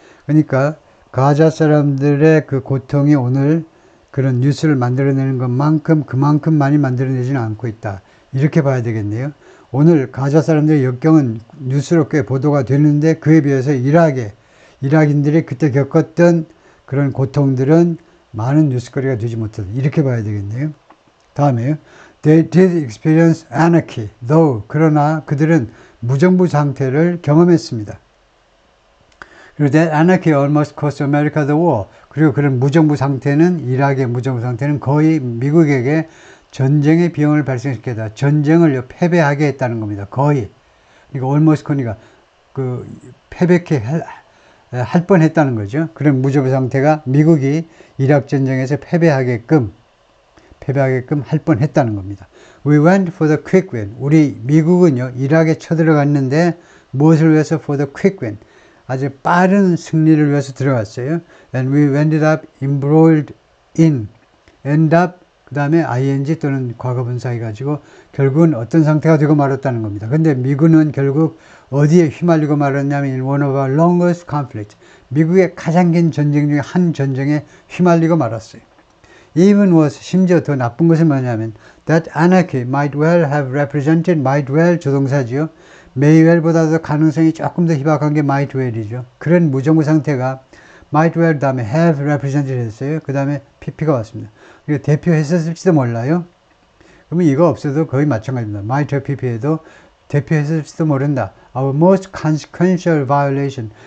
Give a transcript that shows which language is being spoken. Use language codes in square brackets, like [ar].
[ko] 그러니까, 가자 사람들의 그 고통이 오늘 그런 뉴스를 만들어내는 것만큼 그만큼 많이 만들어내지는 않고 있다. 이렇게 봐야 되겠네요. 오늘 가자 사람들의 역경은 뉴스로 꽤 보도가 되는데 그에 비해서 이락인들이 그때 겪었던 그런 고통들은 많은 뉴스거리가 되지 못하다. 이렇게 봐야 되겠네요. 다음에요. [en] They did experience anarchy, though. [ko] 그러나 그들은 무정부 상태를 경험했습니다. [en] 그리고 that anarchy almost cost America the war. [ko] 그리고 그런 무정부 상태는, 이락의 무정부 상태는 거의 미국에게 전쟁의 비용을 발생시켰다. 전쟁을 패배하게 했다는 겁니다. 거의. 그러니까 almost co니까 패배케 할 뻔했다는 거죠. 그런 무정부 상태가 미국이 이락 전쟁에서 패배하게끔 할 뻔했다는 겁니다. [en] We went for the quick win. [ko] 우리 미국은요, 이락에 쳐들어갔는데 무엇을 위해서 [en] for the quick win? [ko] 아주 빠른 승리를 위해서 들어갔어요. [en] And we ended up embroiled in. [ko] end up 그 다음에 ing 또는 과거분사 해가지고 결국은 어떤 상태가 되고 말았다는 겁니다. 근데 미군은 결국 어디에 휘말리고 말았냐면 [en] in one of our longest conflict. [ko] 미국의 가장 긴 전쟁 중에 한 전쟁에 휘말리고 말았어요. [en] Even worse, [ko] 심지어 더 나쁜 것은 뭐냐면 [en] that anarchy might well have represented, might well [ko] 조동사지요. may well보다도 가능성이 조금 더 희박한 게 might well이죠. 그런 무정부 상태가 might well 다음에 [en] have represented [ko] 했어요. 그 다음에 pp가 왔습니다. 이거 대표했었을지도 몰라요. 그러면 이거 없어도 거의 마찬가지입니다. might have pp에도 대표했을지도 모른다. [en] Our most consequential violation.